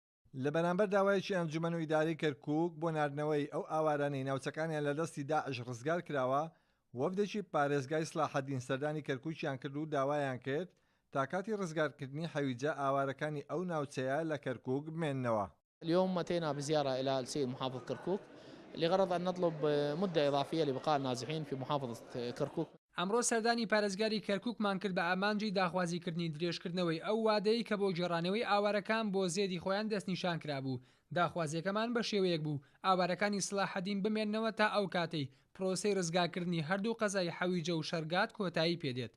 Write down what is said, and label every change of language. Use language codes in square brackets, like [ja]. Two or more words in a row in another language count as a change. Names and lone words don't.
[ckb] لە بەرامبەر داوایەکی ئەنجومەن و ئیدارەی کەرکووک بۆ ناردنەوەی ئەو ئاوارانەی ناوچەکانیان لە دەستی داعش ڕزگار کراوە، وەفدێکی پارێزگای سلاحەدین سەردانی کەرکووکیان کرد و داوایان کرد تا کاتی ڕزگارکردنی حەویجە ئاوارەکانی ئەو ناوچەیە لە کەرکووک بمێننەوە. [ar] اليوم أتينا بزيارة إلى السيد محافظ كركوك لغرض أن نطلب مدة إضافية لبقاء النازحين في محافظة كركوك. [ckb] ئەمڕۆ سەردانی پارێزگاری کەرکووکمان کرد بە ئامانجی داخوازیکردنی درێژکردنەوەی ئەو وادەی کە بۆ گێڕانەوەی ئاوارەکان بۆ زێدی خۆیان دەستنیشان کرابوو. داخوازیەکەمان بە شێوەیەک بوو ئاوارەکانی سلاحەدین بمێننەوە تا ئەو کاتەی پرۆسەی ڕزگارکردنی هەردوو قەزای حەویجە و شەرگات کۆتایی پێدێت.